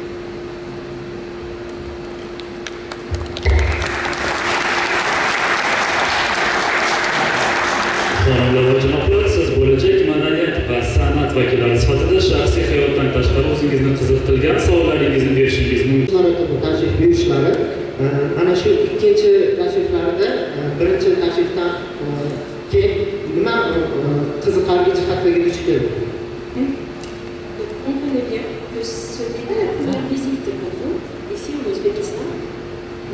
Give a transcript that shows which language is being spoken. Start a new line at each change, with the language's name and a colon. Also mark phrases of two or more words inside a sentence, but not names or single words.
Uzbek: Xonimlar va janoblar, siz bo'lajak madaniyat va san'at vakillari sifatida shaxsiy hayotdan tashqari o'zingizni qiziqtirgan savollaringizni berishingiz mumkin. Tashrif buyurishlari ana shu ikkinchi tashriflarida birinchi tashrifdan keyin nima qiziqarli jihatlarga duch keldi?
French: On connaît bien que ce n'est pas la première visite pour vous ici en Ouzbékistan.